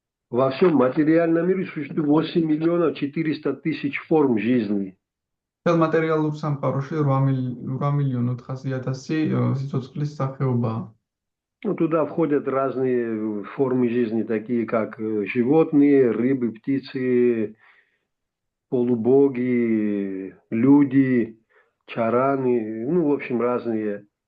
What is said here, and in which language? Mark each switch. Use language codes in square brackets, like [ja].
[ru] Во всем материальном мире существует 8 миллионов 400 тысяч форм жизни. [ka] Მთელ მატერიალურ სამყაროში 8 მილიონ 400.000 სიცოცხლის სახეობაა. [ru] Туда входят разные формы жизни, такие как животные, рыбы, птицы, полубоги, люди, чараны, в общем, разные.